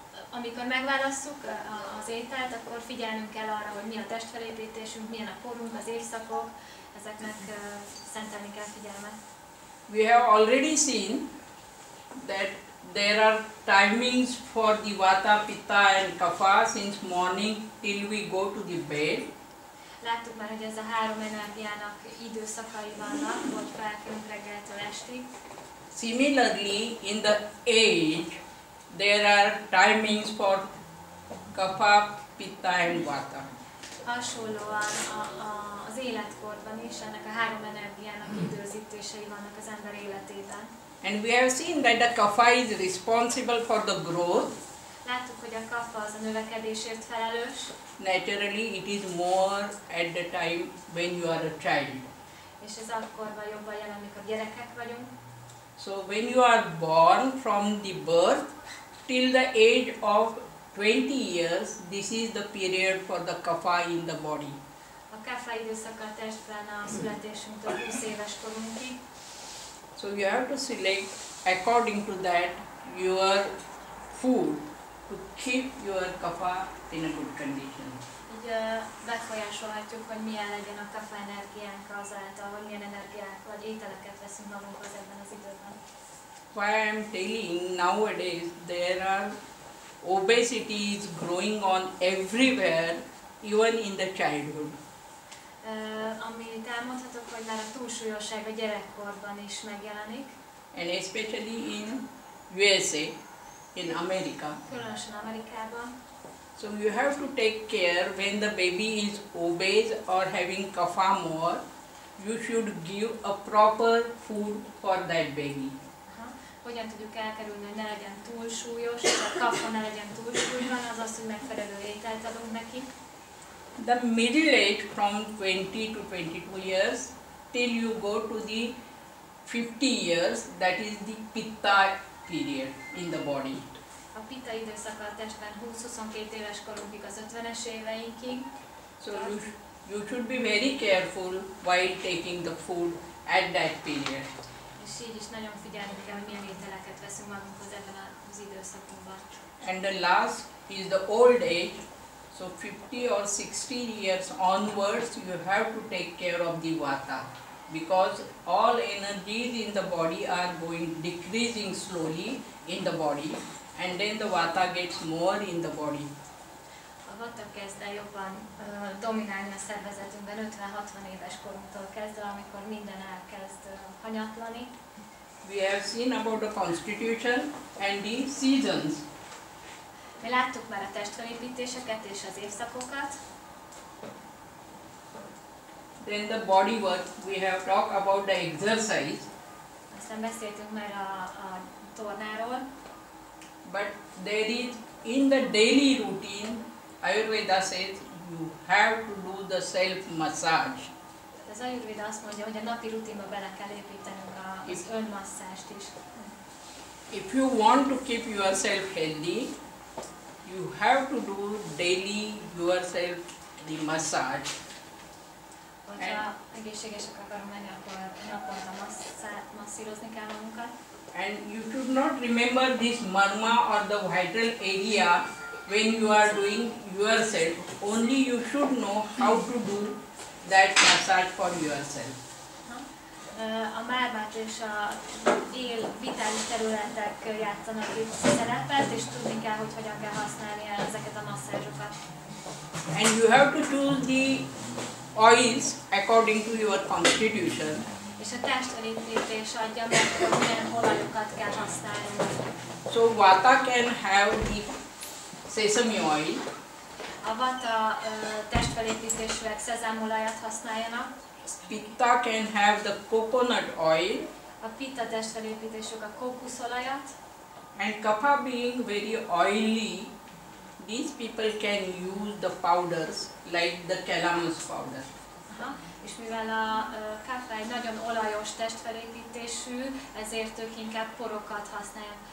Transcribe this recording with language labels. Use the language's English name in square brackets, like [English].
[Hungarian] Amikor megválasszuk az ételt, akkor figyelnünk kell arra, hogy mi a testfelépítésünk, milyen a korunk, az évszakok, ezeknek szentelni kell figyelmet. [English] We have already seen that there are timings for the Vata, Pitta and Kapha since morning till we go to the bed. [Hungarian] Láttuk már, hogy ez a három energiának időszakai vannak, hogy felkelünk reggeltől estig. [English] Similarly, in the age, there are timings for Kapha, Pitta and Vata. [Hungarian] Hasonlóan az életkorban is ennek a három energiának időzítései vannak az ember életében. [English] And we have seen that the Kapha is responsible for the growth. [Hungarian] Láttuk, hogy a kapha az a növekedésért felelős. [English] Naturally, it is more at the time when you are a child. [Hungarian] És ez akkorban jobban jelen, amikor gyerekek vagyunk. [English] So when you are born from the birth till the age of 20 years, this is the period for the kapha in the body. [Hungarian] A kapha időszaka a testben a születésünktől 20 éves korunkig. [English] So you have to select according to that your food to keep your kapha in a good condition. [Hungarian] Így befolyásolhatjuk, hogy milyen legyen a kapha energiánk azáltal, hogy milyen energiák vagy ételeket veszünk magunkhoz ebben az időben. [English] Why I am telling nowadays there are obesity is growing on everywhere, even in the childhood. [Hungarian] Amit elmondhatok, hogy már a túlsúlyosság a gyerekkorban is megjelenik. [English] And especially in USA, in America. [Hungarian] Különösen Amerikában. [English] So you have to take care when the baby is obese or having kapha more, you should give a proper food for that baby. [Hungarian] Hogyan tudjuk elkerülni, hogy ne legyen túlsúlyos, a kapha ne legyen túlsúlyban, az, hogy megfelelő ételt adunk neki. [English] The middle age from 20 to 22 years till you go to the 50 years, that is the pitta period in the body. [Hungarian] A pitta időszaka a testben 20-22 éves korunkig, az 50-es éveinkig. [English] So you should be very careful while taking the food at that period. [Hungarian] És így is nagyon figyelni kell, hogy milyen ételeket veszünk magunkhoz ebben az időszakunkban. [English] And the last is the old age. So 50 or 60 years onwards, you have to take care of the vata, because all energies in the body are decreasing slowly in the body, and then the vata gets more in the body. [Hungarian] A vata kezd el jobban dominálni a szervezetünkben 50-60 éves korunktól kezdve, amikor minden elkezd hanyatlani. [English] We have seen about the constitution and the seasons. [Hungarian] Mi láttuk már a testfelépítéseket és az évszakokat. [English] Then the body work, we have talked about the exercise. [Hungarian] Aztán beszéltünk már a tornáról. [English] But there is, in the daily routine, Ajurveda says you have to do the self-massage. [Hungarian] Az Ajurveda azt mondja, hogy a napi rutinba bele kell építenünk az önmasszást is. [English] If you want to keep yourself healthy, you have to do daily yourself the massage. [Hungarian] Hogyha egészségesek akarunk lenni, akkor naponta masszírozni kell magunkat. [English] And you should not remember this marma or the vital area when you are doing yourself. Only you should know how to do that massage for yourself. [Hungarian] A mármát és a vitális területek játszanak itt szerepet, és tudni kell, hogy hogyan kell használni ezeket a masszázsokat. [English] And you have to choose the oils according to your constitution. [Hungarian] És a testfelépítés adja meg, hogy milyen olajokat kell használni. [English] So vata can have the sesame oil. [Hungarian] A vata testfelépítésűek szezámolajat használjanak. [English] Pitta can have the coconut oil. [Hungarian] A pitta testfelépítésük a kókuszolajat. [English] And kapha being very oily, these people can use the powders like the calamus powder. [Hungarian] És mivel a kapha egy nagyon olajos testfelépítésű, ezért ők inkább porokat használják.